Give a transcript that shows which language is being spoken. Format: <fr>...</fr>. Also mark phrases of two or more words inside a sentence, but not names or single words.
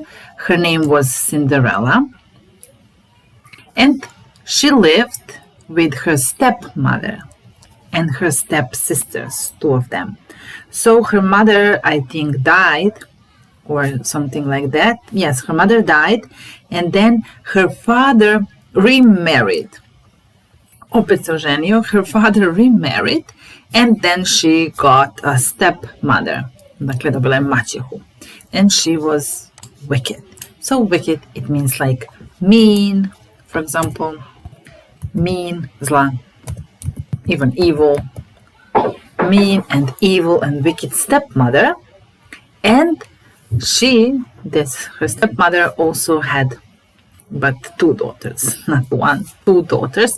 <en>Her name was Cinderella. And she lived with her stepmother and her stepsisters, two of them. So her mother, I think, died or something like that. Yes, her mother died. And then her father remarried.</en> <sr>Opet se oženio,</sr> <en>her father remarried, and then she got a stepmother.</en> <sr>Dakle, dobila je maćehu.</sr> <en>And she was wicked. So wicked, it means like mean, for example. Mean, zla. Even evil. Mean and evil and wicked stepmother. And she, her stepmother also had but two daughters, not one, two daughters.</en>